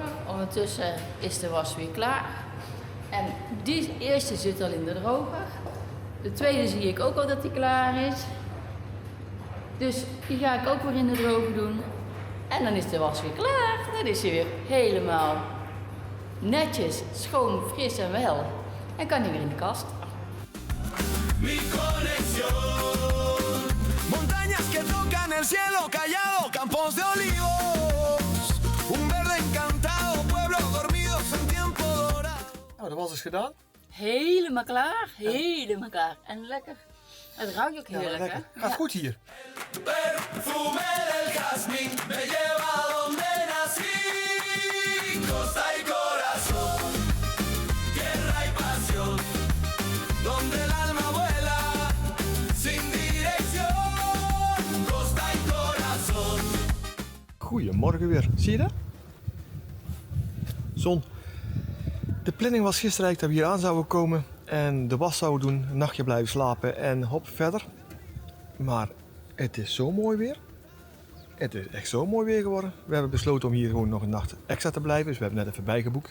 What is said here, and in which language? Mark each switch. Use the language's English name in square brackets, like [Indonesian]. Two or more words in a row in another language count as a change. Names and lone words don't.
[Dutch] Ondertussen is de was weer klaar. En die eerste zit al in de droger. De tweede zie ik ook al dat die klaar is. Dus die ga ik ook weer in de droger doen. En dan is de was weer klaar. Dan is hij weer helemaal netjes, schoon, fris en wel. En kan hij weer in de kast. [Spanish] Mi conexión, montañas que tocan el cielo callado, campos de olivos, un verde encantado, pueblos dormidos en tiempo dorado. [Dutch] Nou, dat was dus gedaan. Helemaal klaar, helemaal klaar. En lekker. Het ruikt ook heerlijk, lekker. hè? Gaat goed hier. [Spanish] Perfume del jazmín me lleva a donde nací, costa y corazón, tierra y pasión, donde el alma vuela sin dirección, costa y corazón. [Dutch] Goedemorgen weer. Zie je dat? Zon. De planning was gisteren eigenlijk dat we hier aan zouden komen en de was zouden doen, een nachtje blijven slapen en hop verder. Maar het is zo mooi weer. Het is echt zo mooi weer geworden. We hebben besloten om hier gewoon nog een nacht extra te blijven, dus we hebben net even bijgeboekt.